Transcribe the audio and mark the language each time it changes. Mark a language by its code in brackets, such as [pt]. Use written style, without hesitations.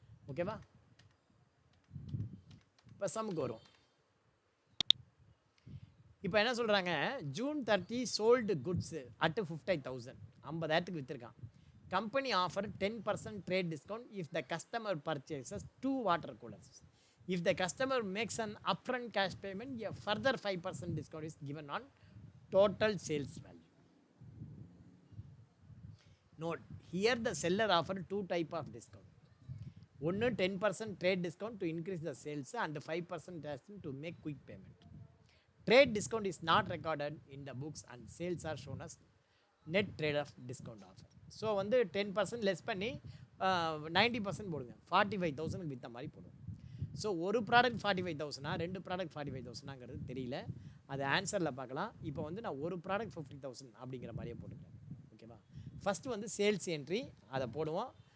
[ta] ஓகேவா, இப்போ சம்முக்கு வரும். இப்போ என்ன சொல்கிறாங்க, [en] June 30 sold goods at 50,000, [ta] 50,000 விற்றுருக்கான். [en] Company offer 10% trade discount if the customer purchases 2 water coolers. If the customer makes an upfront cash payment, a further 5% discount is given on total sales value. Note, here the seller offered 2 types of discount. One 10% trade discount to increase the sales and 5% to make quick payment. Trade discount is not recorded in the books and sales are shown as net trade of discount offer. [ta] So வந்து 10% less பண்ணி 90% போடுங்க, 45,000 விற்ற மாதிரி போடுவோம். So ஒரு product 45,000, 2 product 45,000ங்கிறது தெரியல, அது ஆன்சரில் பார்க்கலாம். இப்போ வந்து நான் ஒரு ப்ராடக்ட் 50,000 அப்படிங்கிற மாதிரியே போட்டுக்கிறேன். ஓகேவா, ஃபஸ்ட்டு வந்து சேல்ஸ் என்ட்ரி அதை போடுவோம்.